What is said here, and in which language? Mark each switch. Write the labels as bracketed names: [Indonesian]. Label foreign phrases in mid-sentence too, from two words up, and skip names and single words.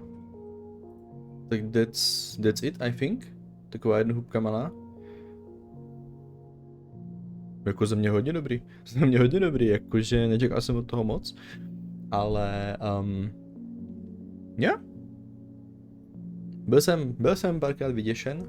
[English] Tak that's it, I think. [Czech] Taková jedna hubka malá. Jako za mě hodně dobrý. Za mě hodně dobrý, jakože nečekal jsem od toho moc. Ale, yeah. Byl jsem párkrát vyděšen.